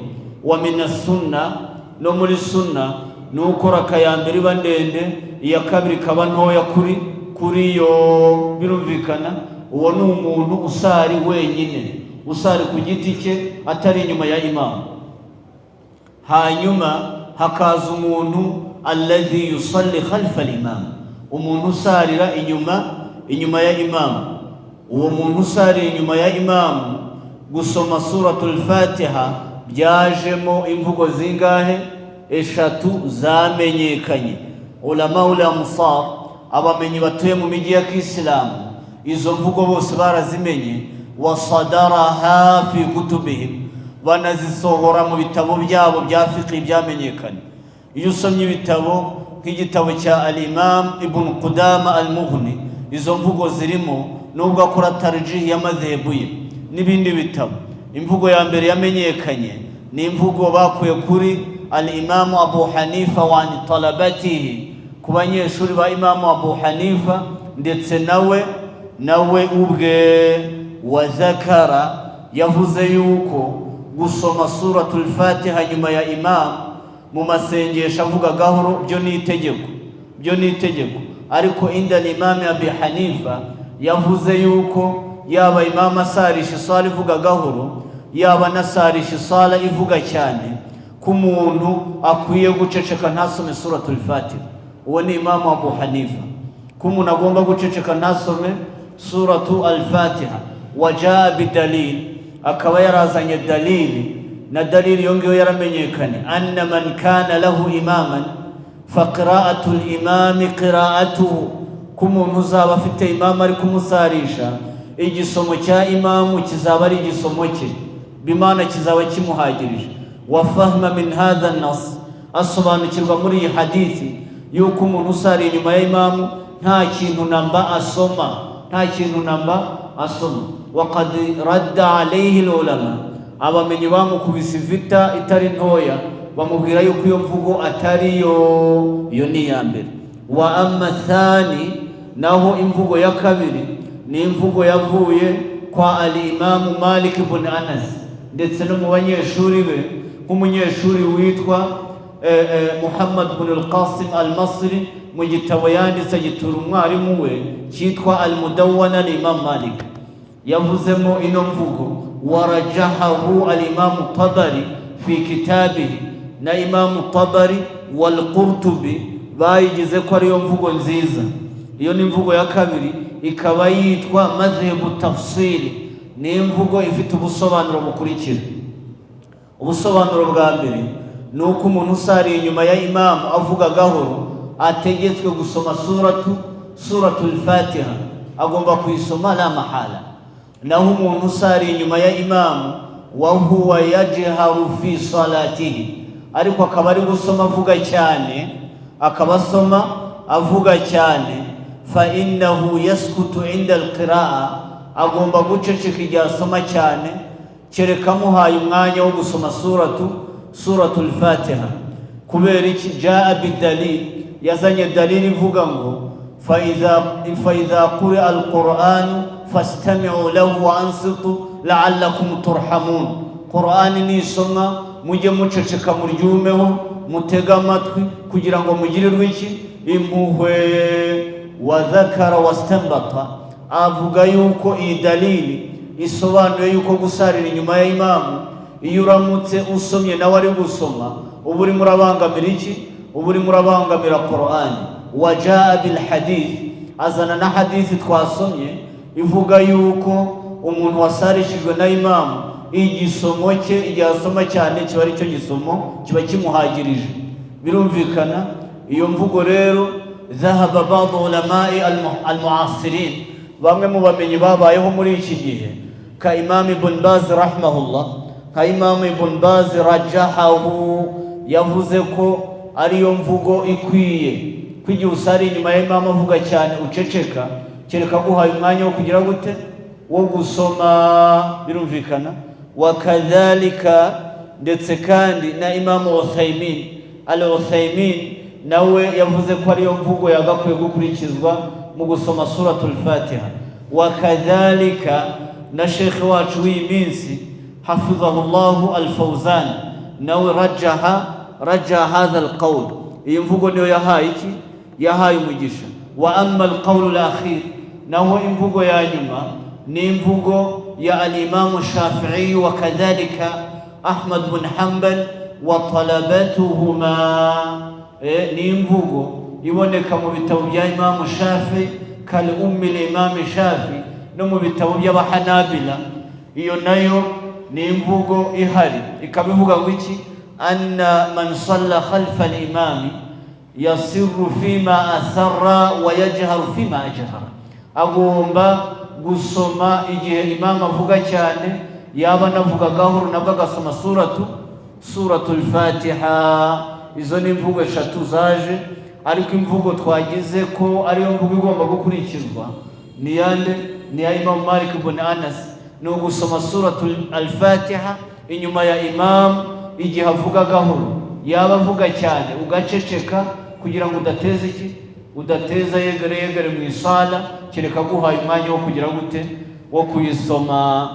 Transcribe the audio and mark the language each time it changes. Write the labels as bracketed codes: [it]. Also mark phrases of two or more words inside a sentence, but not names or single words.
[ar] ومن السنة, [rw] no muri sunna nuko raka ya mbere iba ndende, iya kabiri kaba ntoya kuri yo. Birumvikana uwo ni umuntu usari wenyine, usari ku giti cye atari inyuma ya imam. Hanyuma hakaza umuntu [ar] الذي يصلي خلف الإمام, [rw] umuntu usarira inyuma ya imam. Uwo muntu usari inyuma ya imam gusoma suratul Fatiha byajemo imvugo zingahe? Eshatu zamenyekanye. [ar] علماء الأمصار, [rw] abamenyi batuye mu miji ya Kiislamu, izo mvugo bose barazimenye. [ar] وصدرها في كتبهم, [rw] banazisohora mu bitabo byabo bya fiqh byamenyekanye. Iyo usomye ibitabo nk'igitabo cya al-Imam Ibn Qudama al-Mughni, izo mvugo zirimo, nubwo akora tarjih ya madhehebu ye. N'ibindi bitabo, imvugo ya mbere yamenyekanye ni imvugo bakuye kuri al-Imam Abu Hanifa [ar] وطلبته, [rw] ku banyeshuri ba Imam Abu Hanifa, ndetse nawe ubwe. [ar] وذكر, [rw] yavuze yuko gusoma suratul Fatiha nyuma ya imam mu masengesho avuga gahoro byo ni itegeko. Ariko inda Imam Abi Hanifa yavuze yuko yaba imam asarisha sala ivuga gahoro, yaba nasarisha sala ivuga cyane, ku muntu akwiye guceceka ntasome suratul Fatiha. Uwo ni Imam Abu Hanifa, ku muntu agomba guceceka ntasome suratu al-Fatiha. [ar] وجاء بدليل, [rw] akaba yarazanye dalili, na dalili yongeyo yaramenyekane, [ar] أن من كان له إمام فقراءة الإمام قراءته, [rw] ku muntu uzaba afite imam ari kumusarisha, igisomo cya imamu kizaba ari igisomo cye, bimana kizaba kimuhagirije. [ar] وفهم من هذا النص, [rw] asobanukirwa muri iyi hadithi yuko umuntu usari inyuma ya imamu nta kintu namba asoma. [ar] وقد رد عليه العلماء, [rw] abamenyi bamukubise vita itari ntoya, bamubwira yuko iyo mvugo atari yo ni ya mbere. [ar] وأما الثاني, [rw] naho imvugo ya kabiri ni imvugo yavuye kwa al-Imam Malik ibn Anas, ndetse no mu banyeshuri be, nk'umunyeshuri witwa Muhammad ibn al-Qasim al-Masri, mu gitabo yanditse gitura umwarimu we cyitwa al-Mudawwana al-Imam Malik, yavuzemo ino mvugo. [ar] ورجحه الإمام الطبري في كتابه, [rw] na Imam Tabari wal Qurtubi bayigize ko ariyo mvugo nziza. Iyo ni imvugo ya kabiri, ikaba yitwa [ar] مذهب تفسير, [rw] ni imvugo ifite ubusobanuro bukurikira. Ubusobanuro bwa mbere ni uko umuntu usari inyuma ya imam avuga gahoro ategetswe gusoma suratul Fatiha, agomba kuyisoma [ar] لا محالة. [rw] Naho umuntu usari inyuma ya imam [ar] وهو يجهر في صلاته, [rw] ariko akaba ari gusoma avuga cyane, [ar] فإنه يسكت عند القراءة, [rw] agomba guceceka igihe asoma cyane, kereka muhaye umwanya wo gusoma suratul Fatiha. Kubera iki? [ar] جاء بدليل, [rw] yazanye dalili ivuga ngo [ar] فإذا قرئ القرآن فاستمعوا له وأنصتوا لعلكم ترحمون. [rw] Qur'an ni soma, mujye muceceka muryumeho, mutega amatwi kugira ngo mugirirwe iki? Impuhwe. [ar] وذكر واستنبط, [rw] avuga yuko iyi dalili isobanuye yuko gusarira inyuma ya imamu, iyo uramutse usomye nawe ari gusoma, uba urimo urabangamira iki? Uba urimo urabangamira Qur'an. [ar] وجاء بالحديث, [rw] azana na hadithi twasomye ivuga yuko umuntu wasarishijwe na imamu, igisomo cye igihe asoma cyane kiba ari cyo gisomo kiba kimuhagirije. Birumvikana. Iyo mvugo rero [ar] ذهب بعض علماء المعاصرين, [rw] bamwe mu bamenyi babayeho muri iki gihe, ka Imam Ibn Baz rahimahullah, ka Imam Ibn Baz rajahahu, yavuze ko ariyo mvugo ikwiye, kwigihe usari inyuma ya imam avuga cyane uceceka, kereka guhaye umwanya wo kugira gute? Wo gusoma. Birumvikana. [ar] وكذلك, [rw] ndetse kandi na Imam al-Uthaymin nawe yavuze ko ariyo mvugo yagakwiye gukurikizwa mu gusoma suratul Fatiha. [ar] وكذلك, [rw] na Sheikh wacu w'iyi minsi hafidhahullahu al-Fawzan nawe [ar] رجح هذا القول, [rw] iyi mvugo niyo yahaye umugisha. [ar] Wa amma al-qawl al-akhir, [rw] naho imvugo ya nyuma ni imvugo ya al-Imam Shafi'i [ar] وكذلك [rw] Ahmad bin Hanbal [ar] وطلبتهما, [rw] ni imvugo iboneka mu bitabo bya Imam Shafi [ar] كالأم [rw] al-Imam Shafi, no mu bitabo by'abahanabila iyo nayo ni imvugo ihari, ikabivuga ngo iki, [ar] أن من صلى خلف الإمام يسر فيما أسر ويجهر فيما أجهر, [rw] agomba gusoma igihe imam avuga cyane, yaba anavuga gahoro nabwo agasoma suratul Fatiha. Izo ni imvugo eshatu zaje, ariko imvugo twagize ko ariyo mvugo igomba gukurikizwa ni yande, ni ya Imam Malik ibn Anas, ni ugusoma suratul Fatiha inyuma ya imam igihe avuga gahoro, yaba avuga cyane ugaceceka kugira ngo udateza yegere mu isala, kereka guhaye umwanya wo kugira gute, wo kuyisoma.